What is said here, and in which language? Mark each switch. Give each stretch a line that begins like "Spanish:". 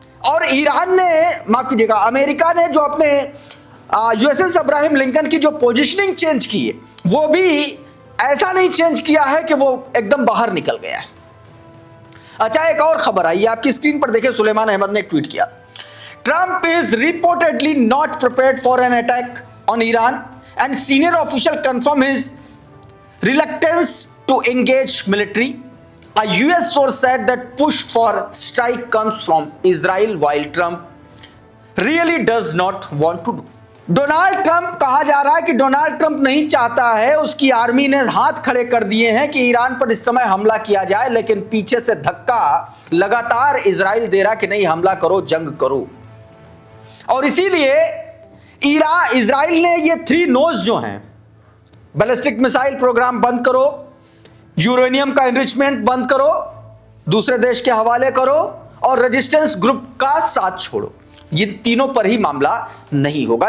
Hindi: और ईरान ने, माफ कीजिएगा, अमेरिका ने जो अपने यूएसएस अब्राहम लिंकन की जो पोजीशनिंग चेंज की है, वो भी ऐसा नहीं चेंज किया है कि वो एकदम बाहर निकल गया है। अच्छा, एक और खबर आई, आपकी स्क्रीन पर देखिए, सुलेमान अहमद ने ट्वीट किया,
English: Trump is reportedly not prepared for an attack on Iran and senior official confirm his reluctance to engage military. A US source said that push for strike comes from Israel while Trump really does not want to do.
Hindi: Donald Trump, कहा जा रहा है कि Donald Trump नहीं चाहता है, उसकी army ने हाथ खड़े कर दिए हैं कि ईरान पर इस समय हमला किया जाए, लेकिन पीछे से धक्का लगातार इजराइल दे रहा कि नहीं, हमला करो, जंग करो। और इसीलिए इजराइल ने ये 3 नोज जो हैं, बैलिस्टिक मिसाइल प्रोग्राम बंद करो, यूरेनियम का एनरिचमेंट बंद करो, दूसरे देश के हवाले करो, और रेजिस्टेंस ग्रुप का साथ छोड़ो, ये तीनों पर ही मामला नहीं होगा।